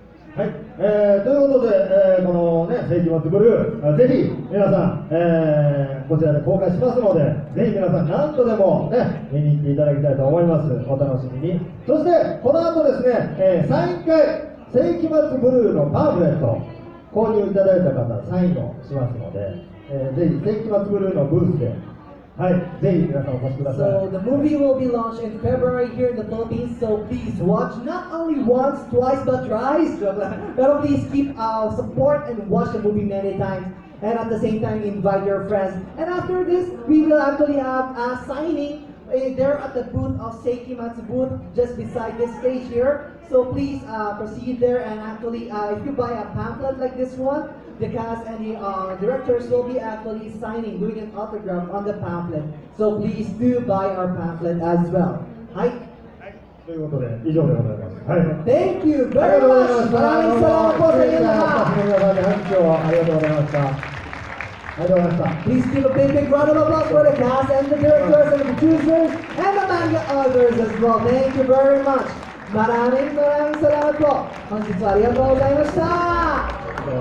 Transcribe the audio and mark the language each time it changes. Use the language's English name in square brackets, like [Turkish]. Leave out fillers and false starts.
[Japanese] はい、ということで、このね、世紀末ブルー、ぜひ皆さん、こちらで公開しますので、ぜひ皆さん何度でもね、見に行っていただきたいと思います。お楽しみに。そして、この後ですね、サイン会、世紀末ブルーのパンフレット、購入いただいた方、サインをしますので、ぜひ世紀末ブルーのブースで、はい、ぜひ皆さんお越しください。 [English] So the movie will be launched in February here in the Philippines. So please watch not only once, twice, but thrice. Pero please keep support and watch the movie many times. and at the same time invite your friends. And after this, we will actually have a signing there at the booth of Seikimatsu booth just beside this stage here. So please proceed there, and actually if you buy a pamphlet like this one, the cast and the directors will be actually signing, doing an autograph on the pamphlet. So please do buy our pamphlet as well. Hi. [Japanese] ということで、以上でございます。はい。 [English] Thank you [Japanese] ありが [English] very [Japanese] とうござい [English] much. [Japanese] ました。 [Filipino] Maraming salamat po sa inyong lahat. [Japanese] 皆さんに拍手をありがとうございました。ありがとうございました。 [English] Please give a big round of applause for the cast and the directors and the producers and the manga others as well. Thank you very much. [Filipino] Maraming salamat po. [Japanese] 本日はありがとうございました。